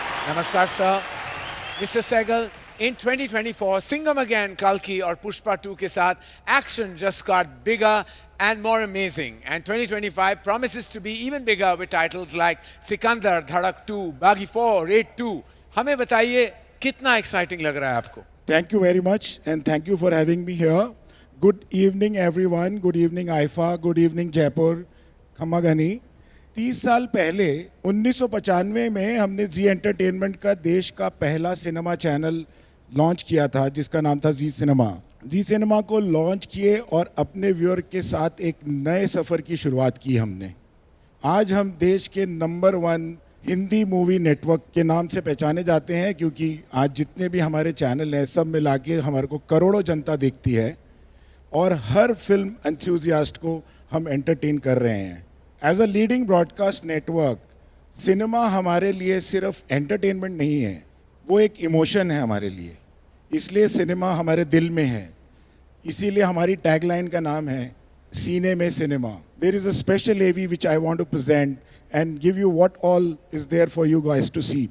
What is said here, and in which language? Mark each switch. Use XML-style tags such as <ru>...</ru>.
<en>Namaskar, sir. Mr. Sehgal, in 2024, Singham Again, Kalki और Pushpa 2 के साथ action just got bigger and more amazing. And 2025 promises to be even bigger with titles like Sikandar, Dhadak 2, Baghi 4, Raid 2.</en> <hi>हमें बताइए कितना exciting लग रहा है आपको?</hi> <en>Thank you very much and thank you for having me here. Good evening everyone. Good evening IFA. Good evening Jaipur.</en> <hi>खम्मागनी 30 साल पहले 1995 में हमने जी एंटरटेनमेंट का देश का पहला सिनेमा चैनल लॉन्च किया था जिसका नाम था जी सिनेमा। जी सिनेमा को लॉन्च किए और अपने व्यूअर के साथ एक नए सफ़र की शुरुआत की हमने। आज हम देश के नंबर 1 हिंदी मूवी नेटवर्क के नाम से पहचाने जाते हैं क्योंकि आज जितने भी हमारे चैनल हैं सब मिला के हमारे को करोड़ों जनता देखती है और हर फिल्म एंथुसियास्ट को हम एंटरटेन कर रहे हैं। As a leading broadcast network cinema हमारे लिए सिर्फ एंटरटेनमेंट नहीं है, वो एक इमोशन है हमारे लिए। इसलिए सिनेमा हमारे दिल में है, इसीलिए हमारी टैगलाइन का नाम है सीने में cinema.</hi> <en>There is a special AV which I want to present and give you what all is there for you guys to see.</en>